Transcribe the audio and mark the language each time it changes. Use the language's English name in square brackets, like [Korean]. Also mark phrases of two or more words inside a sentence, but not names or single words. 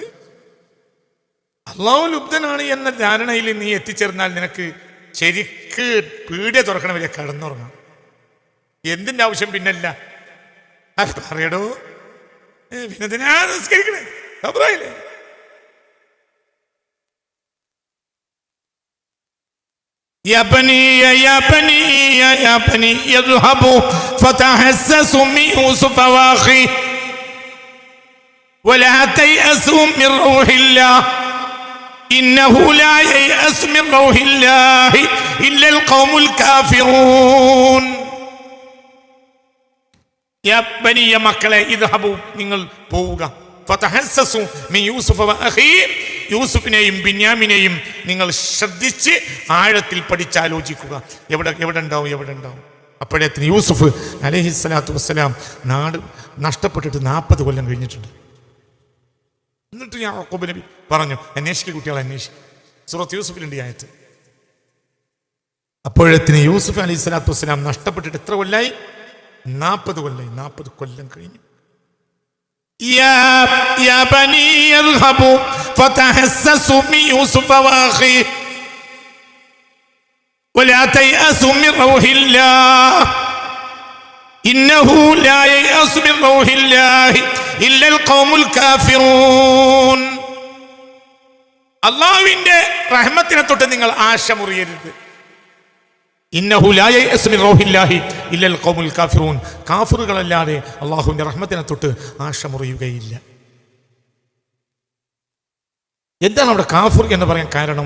[Malayalam] അള്ളാഹു ലുബ്ധനാണ് എന്ന ധാരണയിൽ നീ എത്തിച്ചേർന്നാൽ നിനക്ക് ശരിക്ക് പീഡിയ തുറക്കണ വരെ കിടന്നുറങ്ങാം. എന്തിൻ്റെ ആവശ്യം പിന്നല്ല? പറയടോ? പിന്നെന്തിനാ നിസ്കരിക്കണേ? കാഫിറായില്ലേ? [Arabic] يا بني اذهبوا فتحسسوا من يوسف واخيه ولا تيأسوا من روح الله إنه لا ييأس من روح الله إلا القوم الكافرون. يا بني [Malayalam] മക്കളെ ഇദ്ഹബു നിങ്ങൾ പോവുക. [Arabic] فتحسسوا من يوسف وأخيه [Malayalam] യൂസുഫിനെയും ബിന്യാമിനെയും നിങ്ങൾ ശ്രദ്ധിച്ച് ആഴത്തിൽ പഠിച്ചാലോചിക്കുക. എവിടെ ഉണ്ടാവും. അപ്പോഴേത്തിന് യൂസുഫ് [Arabic] عليه الصلاة والسلام [Malayalam] നാട് നഷ്ടപ്പെട്ടിട്ട് 40 കൊല്ലം കഴിഞ്ഞിട്ടുണ്ട്. എന്നിട്ട് യാക്കൂബ് നബി പറഞ്ഞു, അന്വേഷിക്കുക കുട്ടികളെ അന്വേഷിക്കുക. സൂറത്ത് യൂസുഫിലുണ്ട് ഈ ആയത്ത്. അപ്പോഴത്തിന് യൂസുഫ് [Arabic] عليه الصلاة والسلام [Malayalam] നഷ്ടപ്പെട്ടിട്ട് എത്ര കൊല്ലായി? 40 കൊല്ലായി. 40 കൊല്ലം കഴിഞ്ഞു. [Arabic] يا بني اذهبوا فتحسسوا من يوسف واخيه ولا تيأسوا من روح الله إنه لا ييأس من روح الله إلا القوم الكافرون. [Malayalam] അല്ലാഹുവിന്റെ റഹ്മത്തിനെ തൊട്ട് നിങ്ങൾ ആശ മുറിയരുത്. [Arabic] إنه لا ييأس من روح الله إلا القوم الكافرون. [Malayalam] കാഫിറുകളല്ലാതെ അല്ലാഹുവിന്റെ റഹ്മത്തിനെ തൊട്ട് ആശ മുറിയുകയില്ല. എന്താണ് അവിടെ കാഫിർ എന്ന് പറയാൻ കാരണം?